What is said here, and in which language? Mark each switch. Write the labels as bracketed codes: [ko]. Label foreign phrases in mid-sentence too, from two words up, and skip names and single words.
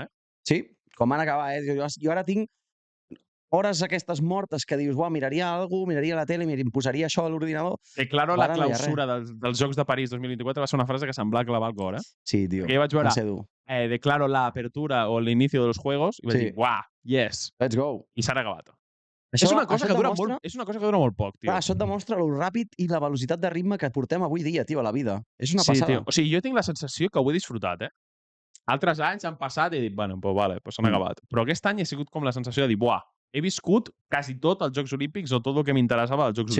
[ca] Sí, com van acabar, Jo ara tinc hores aquestes mortes que dius, buah, miraria alguna cosa, miraria la tele, em posaria això a l'ordinador. [es] Que claro, [ca] Ara la no hi ha clausura dels Jocs de París 2024 va ser una frase que semblava clavar el cor, Sí, tio, Perquè jo vaig veure, va ser dur. [es] declaro la apertura o l'inicio de los juegos, [ca] i vaig Sí. dir, uah, yes, [en] Let's go. [ca] i s'ha acabat. Això, És una cosa això que et dura demostra- molt, és una cosa que dura molt poc, tio. Clar, això et demostra lo ràpid i la velocitat de ritme que portem avui dia, tio, a la vida. És una Sí, passada. tio. O sigui, jo tinc la sensació que ho he disfrutat, Altres anys han passat i he dit, [es] bueno, pues vale, pues [ca] s'han acabat. Però aquest any he sigut com la sensació de dir, buah, he viscut quasi tot els Jocs Olímpics o tot el que m'interessava dels Jocs